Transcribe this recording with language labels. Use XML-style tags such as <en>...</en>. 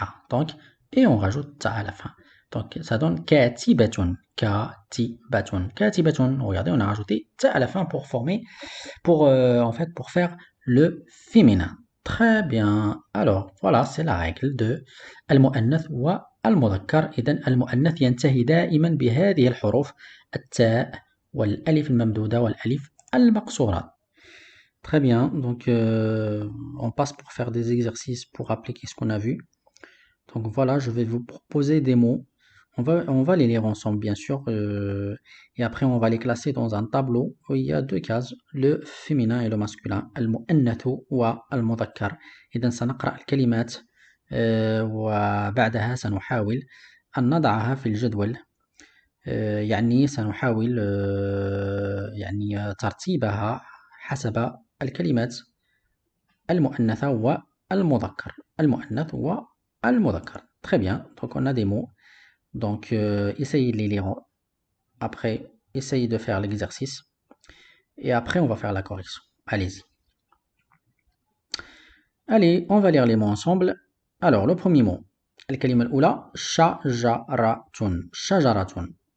<fr>Donc, et on rajoute ta à la fin. Donc, ça donne katibatun. Regardez, on a rajouté ta à la fin pour former, pour faire le féminin. Très bien. Alors, voilà, c'est la règle de المؤنث والمذكر.</fr> <ar>إذن المؤنث ينتهي دائما بهذه الحروف التاء والألف الممدودة والألف المقصورة.</ar> <fr>Très bien. Donc, on passe pour faire des exercices pour appliquer ce qu'on a vu. Donc voilà, je vais vous proposer des mots. On va les lire ensemble, bien sûr. Et après, on va les classer dans un tableau où il y a deux cases, le féminin et le masculin.</fr> <ar>المؤنث والمذكر. إذا سنقرأ الكلمات وبعدها سنحاول أن نضعها في الجدول. يعني سنحاول يعني ترتيبها حسب الكلمات المؤنثة والمذكر. المؤنث والمذكر.</ar> <fr>Très bien. Donc on a des mots. Donc essayez de les lire. Après, essayez de faire l'exercice. Et après, on va faire la correction. Allez-y. Allez, on va lire les mots ensemble. Alors, le premier mot.</fr> <ar>الكلمة الأولى شجرة. شجرة.</ar>